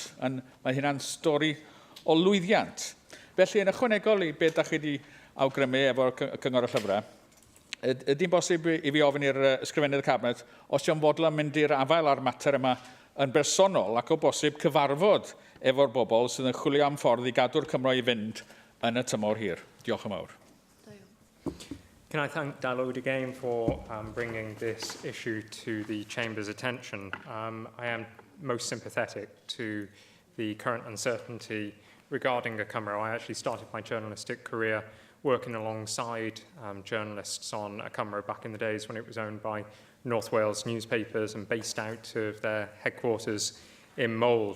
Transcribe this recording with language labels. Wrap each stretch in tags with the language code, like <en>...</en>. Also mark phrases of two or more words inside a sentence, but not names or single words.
<cy>Mae hynna'n stori o lwyddiant. Felly, yn ychwanegol i beth ydych chi wedi awgrymu efo'r Cyngor y Llyfrau, ydy'n bosib i fi ofyn i'r Ysgrifennydd y Cabinet os yw'n fodlon mynd i'r afael ar mater yma yn bersonol ac o bosib cyfarfod efo'r bobl sydd yn chwilio am ffordd i gadw'r Cymro i fynd yn y tymor hir. Diolch yn fawr.</cy> <en>Can I thank Dai Lloyd again for bringing this issue to the Chamber's attention? I am most sympathetic to the current uncertainty regarding a Cymro. I actually started my journalistic career working alongside journalists on a Cymro back in the days when it was owned by North Wales newspapers and based out of their headquarters in Mold.</en>